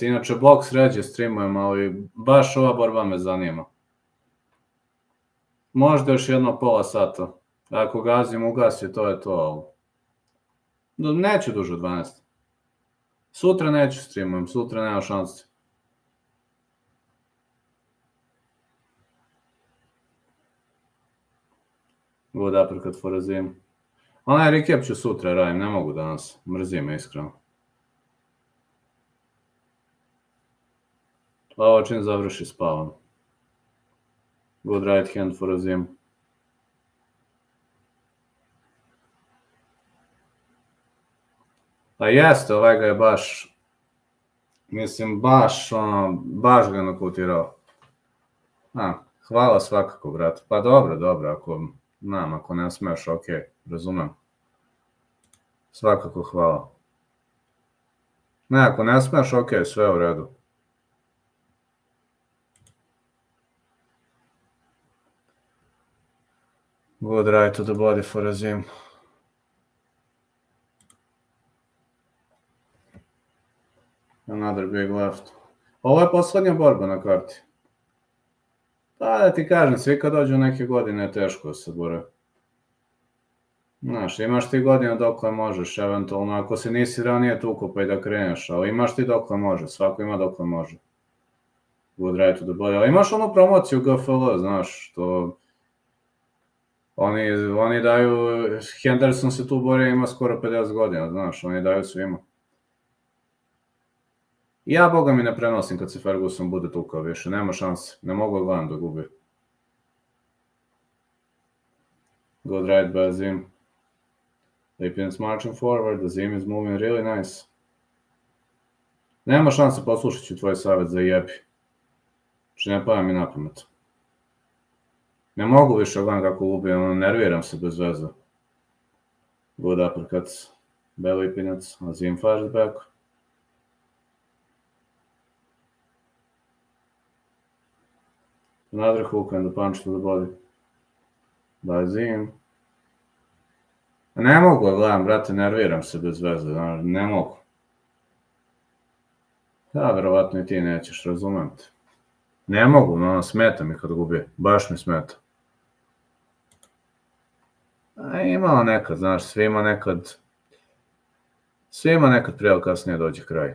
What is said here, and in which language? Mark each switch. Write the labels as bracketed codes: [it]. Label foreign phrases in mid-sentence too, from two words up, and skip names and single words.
[sr] Inače, boks ređe streamujem, ali baš ova borba me zanima. Možda još jedno pola sata. Ako ga Azim ugasi, to je to. Neću duže od 12. Sutra neću streamujem, sutra nema šanse. [en] Good uppercut for Azim. [sr] Onaj recap ću sutra radim, ne mogu danas. Mrzim me iskreno. Ovo čim završi spavam. [en] Good right hand for Azim. [sr] A jeste, ovaj ga je baš... Mislim, baš ga nokutirao. Hvala svakako, brate. Pa dobro, ako ne smeš, okej, razumem. Svakako hvala. Ne, ako ne smeš, okej, sve u redu. [en] Good right to the body for Azim. Another big left. [sr] Ovo je poslednja borba na karti. Pa da ti kažem, svi kad dođu neke godine je teško da se bore. Znaš, imaš ti godina dokle možeš, eventualno, ako se nisi ranije tuko pa i da kreneš, ali imaš ti dokle može, svako ima dokle može. [en] Good right to the body, [sr] ali imaš onu promociju GFL, znaš, to... Oni daju, Henderson se tu bori, ima skoro 50 godina, znaš, oni daju svima. Ja, boga mi, ne prenosim kad se Ferguson bude tukao više, nema šanse, ne mogu gledam da gubi. [en] Good right by Azim. Lipinets marching forward, Azim is moving really nice. [sr] Nema šanse, poslušat ću tvoj savjet za jebi. Znači ne pada mi na pamet. Ne mogu više gledam kako ubijam, nerviram se bez veze. [en] Good uppercut by Lipinets, Azim fires back. Another hook and a punch to the body. By Azim. [sr] Ne mogu gledam, brate, nerviram se bez veze, ne mogu. Da, verovatno i ti nećeš, razumem te. Ne mogu, smeta mi kad gubi, baš mi smeta. Imao nekad, znaš, svima nekad prije ili kasnije dođe kraj.